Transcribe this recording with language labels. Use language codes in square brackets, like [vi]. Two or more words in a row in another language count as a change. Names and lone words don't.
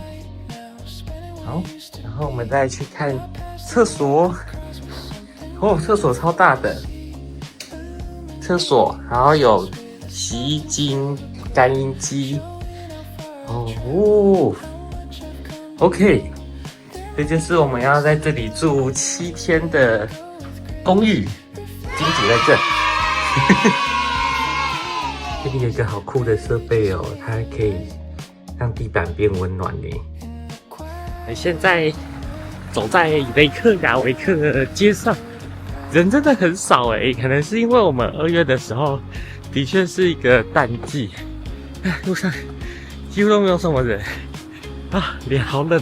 [zh] 好，然後我們再去看廁所。哦，廁所超大的，廁所，然後有洗衣精、乾衣機。哦 ，OK。這就是我們要在這裡住7天的公寓，金主在這。這裡有一個好酷的設備哦，它可以讓地板變溫暖呢。現在走在雷克雅維克的街上，人真的很少哎，可能是因為我們2月的時候的確是一個淡季，路上幾乎都沒有什麼人啊，臉好冷。